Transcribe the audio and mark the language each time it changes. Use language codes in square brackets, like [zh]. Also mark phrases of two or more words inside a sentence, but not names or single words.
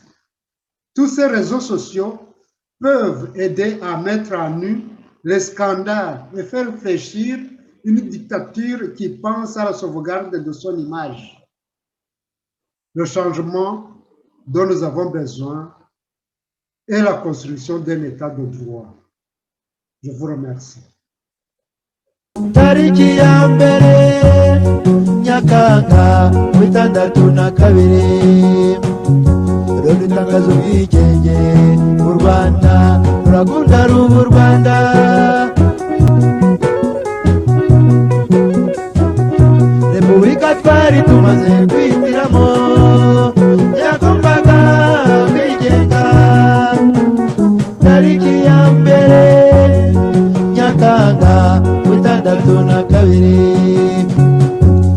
[fr] Tous ces réseaux sociaux peuvent aider à mettre à nu les scandales et faire fléchir une dictature qui pense à la sauvegarde de son image. Le changement dont nous avons besoin est la construction d'un état de droit. Je vous remercie. [rw] Tariki ya mbere Nyakanga 62 Rero itangazo ry'ubwigenge mu Rwanda rurakunda rubu Rwanda Repubulika twari tumaze kwihitiramo yagombaga kwigenga tariki ya mbere Nyakanga 62